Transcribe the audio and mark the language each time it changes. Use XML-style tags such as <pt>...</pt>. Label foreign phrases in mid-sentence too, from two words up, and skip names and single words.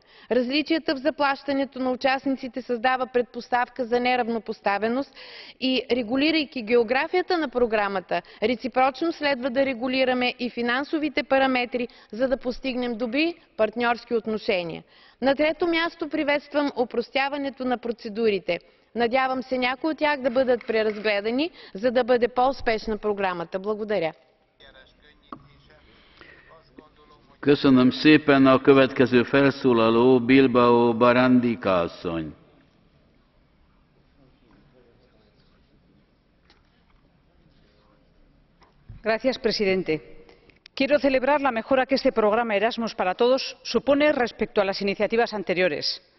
<bg>Различията в заплащането на участниците създава предпоставка за неравнопоставеност и, регулирайки географията на програмата, реципрочно следва да регулираме и финансовите параметри, за да постигнем добри партньорски отношения. На трето място приветствам опростяването на процедурите. Надявам се някои от тях да бъдат преразгледани, за да бъде по-успешна програмата. Благодаря.</bg> <hu>Köszönöm szépen, a következő felszólaló Bilbao Barandica asszony.</hu> <es>Señor presidente, quiero celebrar la mejora que este programa Erasmus para todos supone respecto a las iniciativas anteriores.</es>